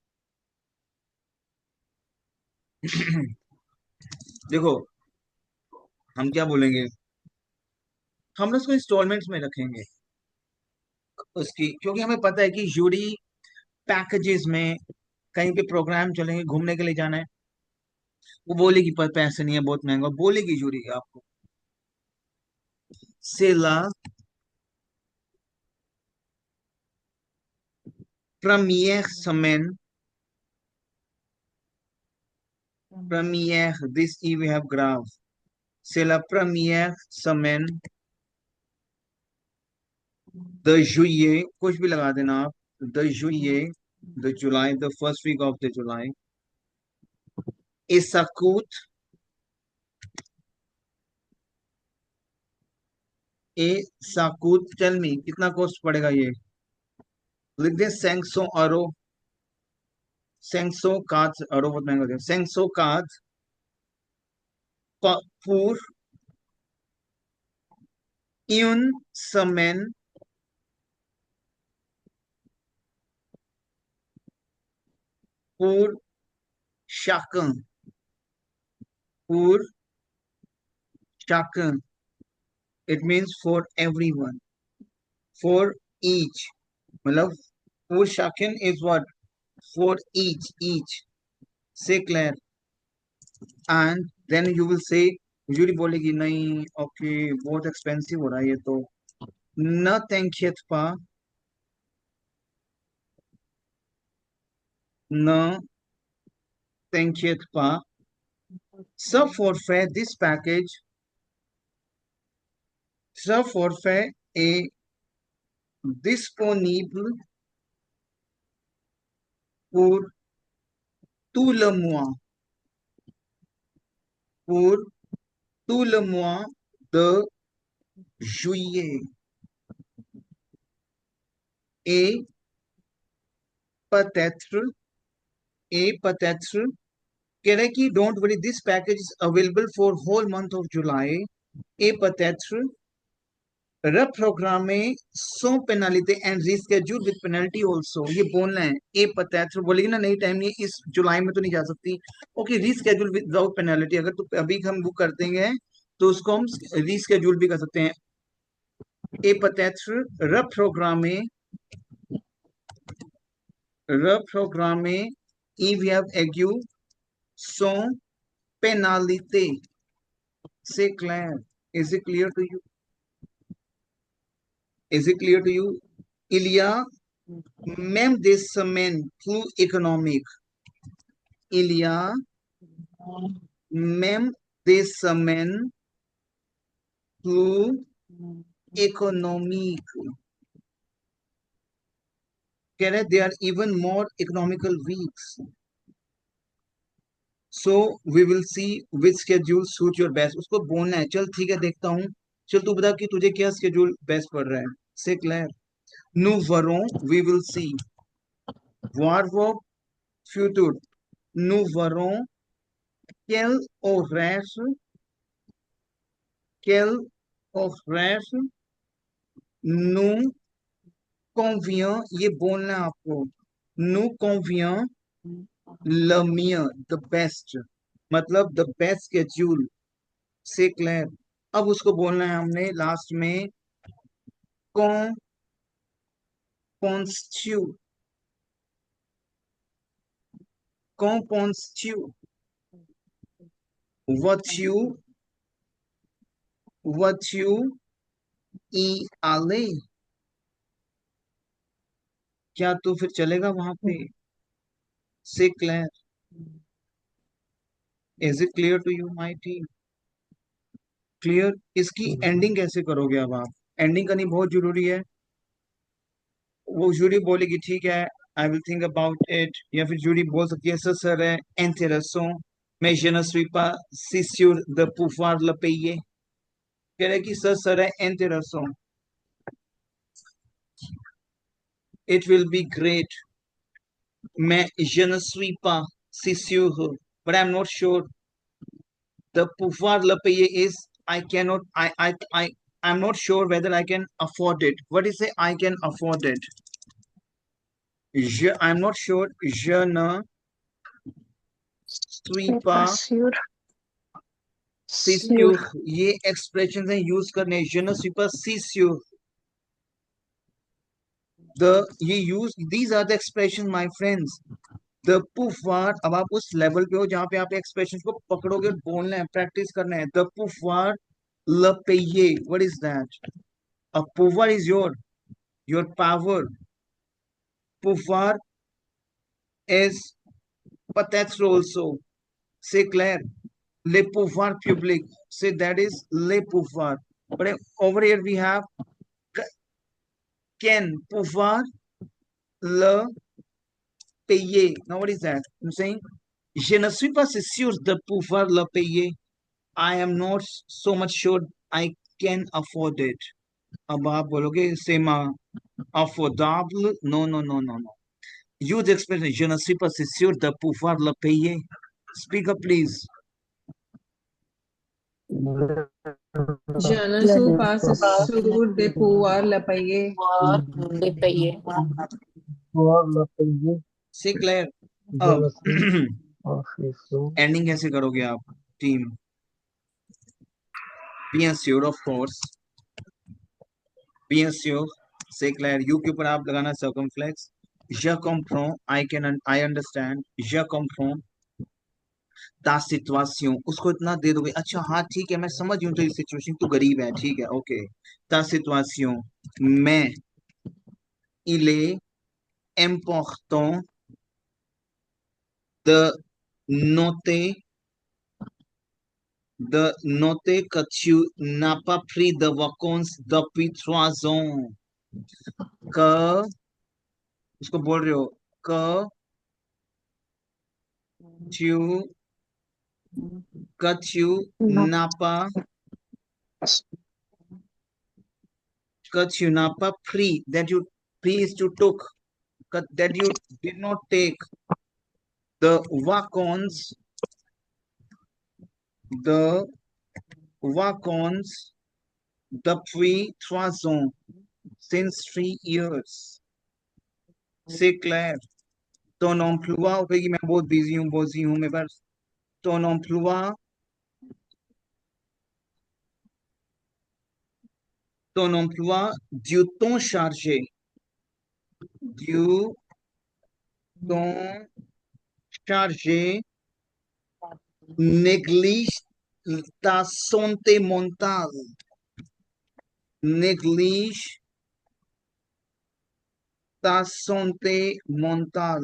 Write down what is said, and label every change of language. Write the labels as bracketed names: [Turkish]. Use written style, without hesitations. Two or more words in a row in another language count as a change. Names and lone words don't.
[Hindi] देखो हम क्या बोलेंगे, हम लोग उसको इंस्टॉलमेंट्स में रखेंगे उसकी, क्योंकि हमें पता है कि जूरी पैकेजेस में कहीं पे प्रोग्राम चलेंगे, घूमने के लिए जाना है, वो बोलेगी पर पैसे नहीं है, बहुत महंगा, बोलेगी जूरी आपको. [French] C'est la première semaine, première, [English] this E we have grave. [French] C'est la première semaine de juillet, [Hindi] कुछ भी लगा देना आप, [French] de juillet, de [English] July, the first week of the July. [French] Et ça coûte, et ça coûte, [English] tell me, [Hindi] कितना कॉस्ट पड़ेगा ये? लिख दे 500 euros. 500 cards, euros बहुत महंगा हो गया. [French] 500 cards pour une semaine pour chacun, pour chacun. [English] It means for everyone, for each. मतलब [French] pour chacun [English] is what? For each. Say Claire. And then you will say, [Hindi] यूजुअली बोलेगी नहीं, ओके बहुत एक्सपेंसिव हो रहा है ये तो. [French] न t'inquiète pas, न t'inquiète pas. Ce forfait, this package, ce forfait est disponible pour tout le mois, pour tout le mois de juillet. Et peut-être, [Hindi] कह रहे कि [English] don't worry, this package is available for whole month of July. [French] Et peut-être reprogrammer sans pénalité [English] and reschedule with penalty also. [Hindi] ये बोलना है. ए peut-être बोलेगी ना, नहीं टाइम नहीं, इस जुलाई में तो नहीं जा सकती. ओके, [English] reschedule without penalty. [Hindi] अगर तो अभी हम बुक कर देंगे तो उसको हम रीस्केड्यूल भी कर सकते हैं. [French] ए peut-être reprogrammer [English] if we have [French] aigu sans pénalité. C'est clair. [English] Is it clear to you? Is it clear to you? [French] Il y a même des semaines plus économiques. Il y a même des semaines plus économiques. [English] There are even more economical weeks. So we will see which schedule suit your best. [Hindi] उसको बोलना है, चल ठीक है देखता हूँ, चल तू बता कि तुझे क्या [English] schedule best [Hindi] पड़ रहा है. [French] C'est clair. Nous verrons, [English] we will see. [French] Voir verb futur. Nous verrons quel horaire nous convient. [Hindi] ये बोलना है आपको. [French] Nous convient le mieux, [English] the best. मतलब the best schedule. [French] C'est clair. [Hindi] अब उसको बोलना है हमने लास्ट में. [French] Qu'en penses-tu? Qu'en penses-tu? Vas-tu y aller? [Hindi] क्या तू फिर चलेगा वहां पे? [French] C'est clair. [English] Is it clear to you, my team? क्लियर. [Hindi] इसकी एंडिंग कैसे करोगे अब आप? एंडिंग करनी बहुत जरूरी है. वो जूरी बोलेगी ठीक है, [English] I will think about it. [Hindi] या फिर जूरी बोल सकती है [French] सर है इंटरेसों mais je ne suis pas si sûr de pouvoir le payer. [Hindi] कह रहे कि [French] ça a l'air intéressant. [English] It will be great. [French] मैं je ne suis pas si sûr, [English] but I'm not sure. The [French] pouvoir le payer [English] is I cannot. I'm not sure whether I can afford it. What is it? I can afford it. I'm not sure. [French] Je ne suis pas [English] Sure. [French] si sûr. [Hindi] ये expressions हैं use करने. [French] Je ne suis pas si sûr. [English] ये use, these are the expressions, my friends. [French] The pouvoir. [Hindi] अब आप उस लेवल पे हो जहाँ पे आप expressions को पकड़ोगे, बोलना है, प्रैक्टिस करना है. [French] The pouvoir le payer. [English] What is that? A pouvoir is your power. Pouvoir is peut-être also. [French] C'est clair. Le pouvoir public. [English] Say that is le pouvoir. But over here we have can [French] pouvoir le payer. [English] Now what is that? I'm saying [French] je ne suis pas si sûr de pouvoir le payer. [English] I am not so much sure I can afford it. [Hindi] अब आप बोलोगे [French] c'est ma [Hindi] affordable. No. [English] Use the expression [French] je ne suis pas si sûr de pouvoir le payer. [English] Speak up please. [French] Je ne suis pas sûr de pouvoir le payer. और ले पाइए. C'est clair. [Hindi] अब एंडिंग कैसे करोगे आप टीम? [French] bien sûr, [English] of course, [French] bien sûr, c'est clair. [Hindi] यू के ऊपर आप लगाना circumflex. [French] Je comprends, [English] I understand, [French] je comprends. ta situation, [Hindi] उसको इतना दे दोगे, अच्छा हाँ ठीक है मैं समझ हूँ तेरी सिचुएशन, तू गरीब है, ठीक है, ओके. [French] ta situation, mais il est important de noter que tu n'as pas pris de vacances depuis 3 ans. [Hindi] que उसको बोल रहे हो [French] que tu n'as pas pris, [English] that you pris is to took, that you did not take the [French] vacances depuis [English] 3 ans, since 3 years. [French] C'est clair. ton emploi, [Hindi] होगी मैं बहुत बिजी हूँ मेरे पास. [French] ton emploi du temps chargé, du temps chargé néglige ta santé mentale, néglige ta santé mentale.